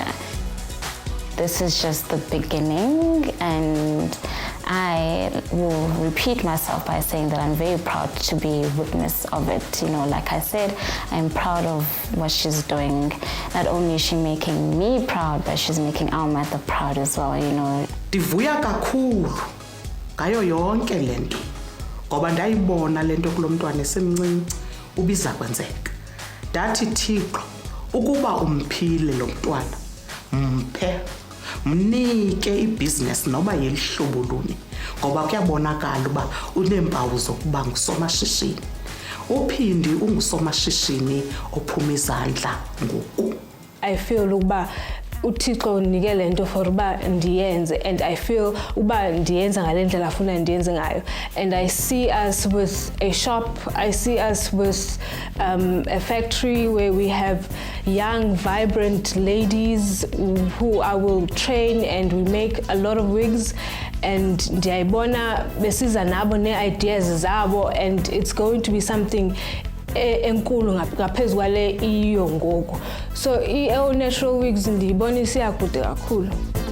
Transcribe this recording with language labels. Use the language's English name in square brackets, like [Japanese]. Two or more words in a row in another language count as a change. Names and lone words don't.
[English] This is just the beginning, and I will repeat myself by saying that I'm very proud to be witness of it. You know, like I said, I'm proud of what she's doing. Not only is she making me proud, but she's making our mother proud as well, you know. [Xhosa] Ndivuya kakhulu ngayo yonke lento. Ngoba ndayibona lento kulo mntwana esemncinci ubiza kwenzeka. Ndathi Thixo, ukuba umphile lo mntwana, mphe mnike ibusiness noba yelihlobo luni, ngoba kuyabonakala uba uneempawu zokuba ngusomashishini. Uphindi ungusomashishini ophuma izandla ngoku. [English] I feel [Xhosa] ukuba uThixo unike lento for uba ndiyenze, [English] and I feel [Xhosa] uba ndiyenza ngale ndlela afuna ndiyenze ngayo. [English] And I see us with a shop, I see us with a factory where we have young, vibrant ladies who I will train, and we make a lot of wigs. [Xhosa] And ndiyayibona besiza nabo ne-ideas zabo, [English] and it's going to be something [Xhosa] enkulu ngaphezu kwale iyo ngoku. So i- [English] natural wigs [Xhosa] ndiyibona isiyakude kakhulu.